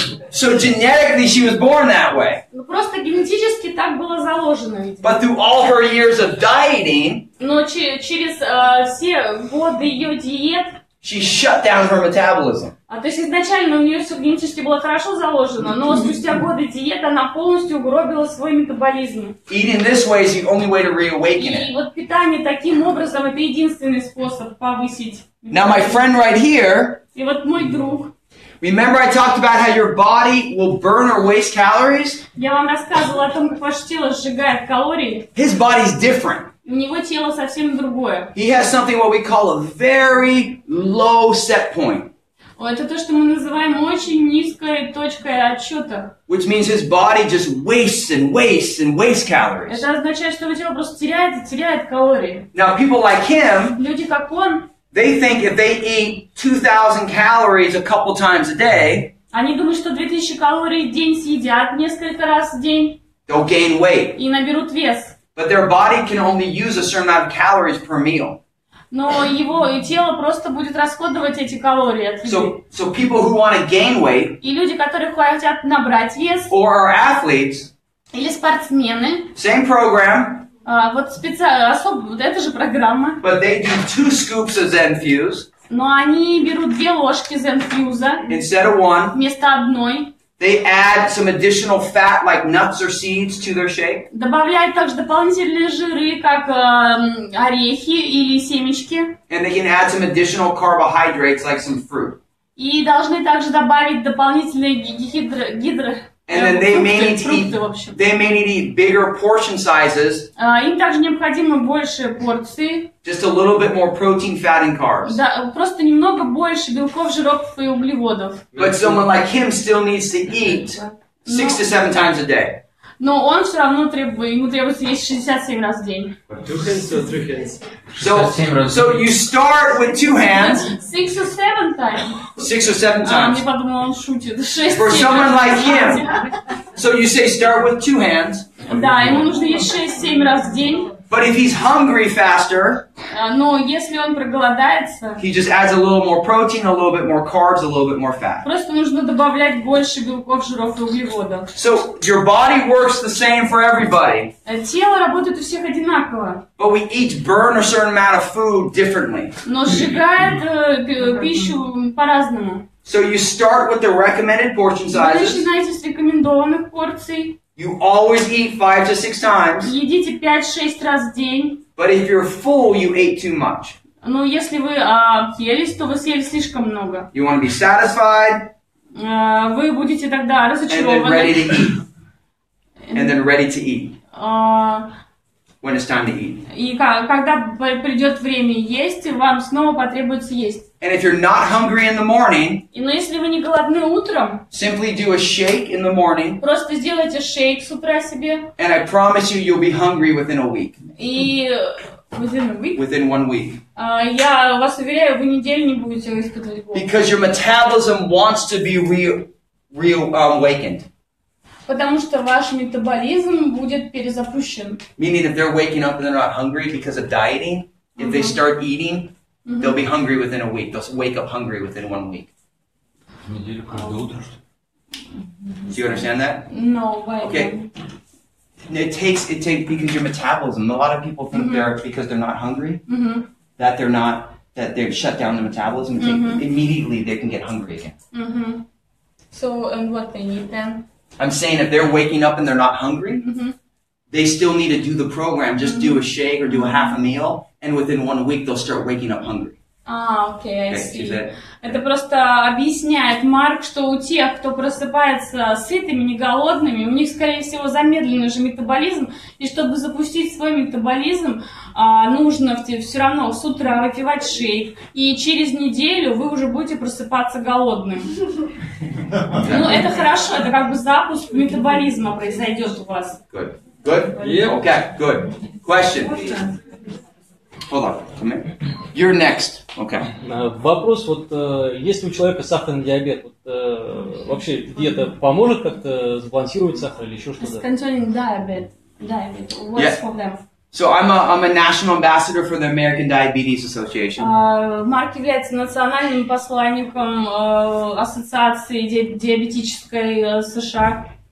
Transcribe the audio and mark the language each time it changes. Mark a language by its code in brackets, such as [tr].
[en] So genetically she was born that way. [ru] Просто генетически так было заложено, видимо. [en] But through all her years of dieting, [ru] Но через все годы ее диет, [en] she shut down her metabolism. [ru] то есть изначально у нее все генетически было хорошо заложено, но спустя годы диет она полностью угробила свой метаболизм. [en] Eating this way is the only way to reawaken [ru] И [en] it. [ru] вот питание таким образом это единственный способ повысить. [en] Now my friend right here, [ru] И вот мой друг, [en] remember I talked about how your body will burn or waste calories? [ru] я вам рассказывала о том, как ваше тело сжигает калории. [en] His body's different. [ru] У него тело совсем другое. [en] He has something what we call a very low set point, [ru] Это то, что мы называем очень низкой точкой отсчета. [en] which means his body just wastes and wastes and wastes calories. [ru] Это означает, что его тело просто теряет и теряет калории. [en] Now people like him, [ru] Люди, как он, [en] they think if they eat 2,000 calories a couple times a day, [ru] они думают, что 2000 калорий в день съедят несколько раз в день [en] they'll gain weight. [ru] и наберут вес. [en] But their body can only use a certain amount of calories per meal. [ru] Но его тело просто будет расходовать эти калории от еды. [en] So people who want to gain weight [ru] И люди, которые хотят набрать вес, [en] or are athletes, [ru] или спортсмены, [en] same program, [ru] вот специально, особо, вот эта же программа, [en] but they do 2 scoops of Zen Fuse [ru] но они берут 2 ложки Zen Fuse [en] instead of 1. [ru] вместо одной, [en] They add some additional fat like nuts or seeds to their shake. [ru] добавляют также дополнительные жиры, как орехи или семечки, [en] And they can add some additional carbohydrates like some fruit. [ru] и должны также добавить дополнительные [en] And then they may need to [ru] фрукты, в общем. [en] eat bigger portion sizes, [ru] Им также необходимы больше порции, [en] just a little bit more protein, fat, and carbs. [ru] да, просто немного больше белков, жиров и углеводов. [en] But someone like him still needs to eat 6 to 7 times a day. [ru] Но он все равно ему требуется есть 67 раз в день. [en] 2 hands or 3 hands? So you start with 2 hands, 6 or 7 times. 6 or 7 [ru] Мне [en] times. [ru] подумала, он шутит. 6 [en] For someone like him, so you say start with 2 hands. [ru] Да, ему нужно есть 6-7 раз в день. [en] But if he's hungry faster, [ru] Но если он проголодается, [en] he just adds a little more protein, a little bit more carbs, a little bit more fat. [ru] просто нужно добавлять больше белков, жиров и углеводов. [en] So your body works the same for everybody, [ru] Тело работает у всех одинаково, [en] but we each burn a certain amount of food differently. [ru] но сжигает пищу по-разному. [en] So you start with the recommended portion [ru] Вы [en] sizes. [ru] начинаете с рекомендованных порций. [en] You always eat 5 to 6 times, [ru] Едите 5-6 раз в день. [en] but if you're full, you ate too much. [ru] Но если вы объелись, то вы съели слишком много. [en] You want to be satisfied [ru] Вы будете тогда [en] and then ready to eat. And then ready to eat when it's time to eat. [ru] И когда придет время есть, вам снова потребуется есть. [en] And if you're not hungry in the morning, [ru] Но если вы не голодны утром, [en] simply do a shake in the morning, [ru] просто сделайте шейк с утра себе, [en] and I promise you, you'll be hungry within a week. [ru] и [en] Within a week? Within 1 week. [ru] Я вас уверяю, вы неделю не будете испытывать голод. [en] Because your metabolism wants to be reawakened. [ru] Потому что ваш метаболизм будет перезапущен. [en] Meaning if they're waking up and they're not hungry because of dieting, if they start eating, they'll be hungry within a week. They'll wake up hungry within 1 week. [ru] Неделю каждое утро, что ли? [en] Do you understand that? No, why? Okay. It takes because your metabolism. A lot of people think because they're not hungry that they've shut down the metabolism. Immediately they can get hungry again. So and what they need then? I'm saying if they're waking up and they're not hungry, they still need to do the program. Just do a shake or do a half a meal, and within 1 week they'll start waking up hungry. Окей, I see. [ru] Это просто объясняет Марк, что у тех, кто просыпается сытыми, не голодными, у них, скорее всего, замедленный же метаболизм, и чтобы запустить свой метаболизм, нужно все равно с утра выпивать шейк, и через неделю вы уже будете просыпаться голодным. Ну, это хорошо, это как бы запуск метаболизма произойдет у вас. [en] Good. Good? Yeah. Okay, good. Question. Hold on. Come here. You're next. Okay. [ru] Вопрос, вот если у человека сахарный диабет, вообще диета поможет как-то сбалансировать сахар или еще что-то? [en] Concerning diabetes, what's for them? So I'm a national ambassador for the American Diabetes Association. [ru] Марк является национальным посланником ассоциации диабетической США.